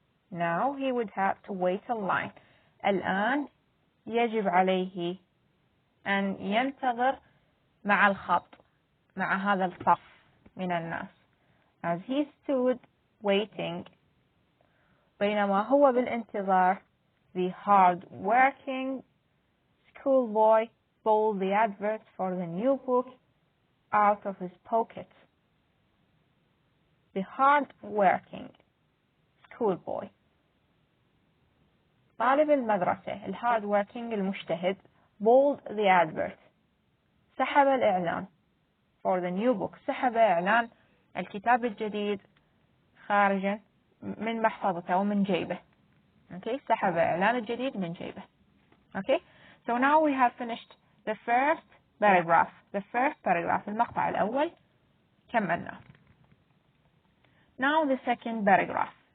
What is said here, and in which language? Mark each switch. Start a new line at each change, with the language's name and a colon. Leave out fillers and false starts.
English: Now he would have to wait in line.
Arabic: الآن يجب عليه أن ينتظر مع الخط، مع هذا الصف من الناس.
English: As he stood waiting
Arabic: بينما هو بالانتظار
English: the hard-working schoolboy pulled the advert for the new book out of his pocket. The hard-working schoolboy
Arabic: طالب المدرسة hard-working المجتهد
English: pulled the advert
Arabic: سحب الإعلان
English: for the new book
Arabic: سحب إعلان الكتاب الجديد خارجا من محفظته أو من جيبه. Okay, سحب إعلان الجديد من جيبه.
English: Okay, so now we have finished the first paragraph.
Arabic: المقطع الأول كملنا.
English: Now the second paragraph.